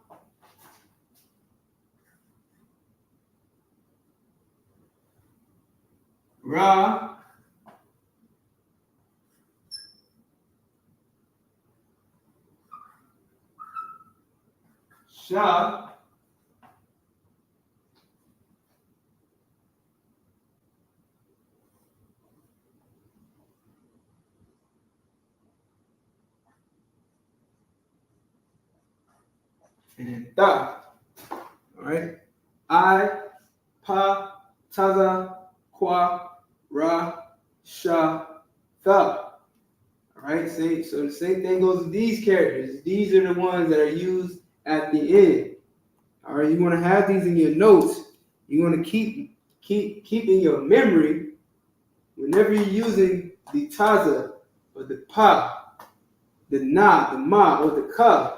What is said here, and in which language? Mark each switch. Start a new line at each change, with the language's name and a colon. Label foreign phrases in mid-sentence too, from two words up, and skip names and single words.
English: ra, sha, and da. All right. I, pa, taza, kwa, ra, sha, tha. All right. So the same thing goes with these characters. These are the ones that are used at the end. All right. You want to have these in your notes. You want to keep in your memory whenever you're using the taza or the pa, the na, the ma, or the ka.